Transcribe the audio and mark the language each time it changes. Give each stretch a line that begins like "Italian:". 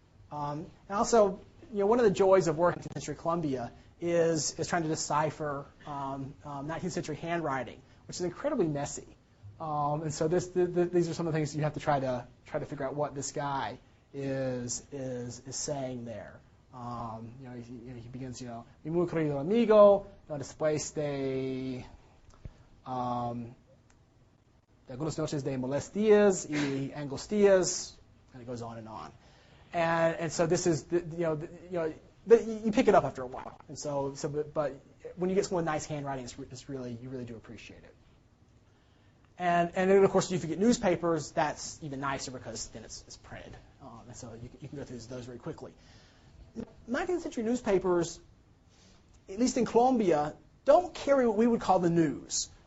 English: And also, one of the joys of working in 19th century Colombia is trying to decipher 19th century handwriting, which is incredibly messy. And so these are some of the things you have to try to figure out what this guy is saying there. He begins,
Spanish: mi muy querido amigo, después de algunas noches de molestias y angustias,
English: and it goes on and on. And so this is you pick it up after a while. And but when you get someone with nice handwriting, you really do appreciate it. And then, of course, if you get newspapers, that's even nicer because then it's printed. And so you can go through those very quickly. 19th century newspapers, at least in Colombia, don't carry what we would call the news.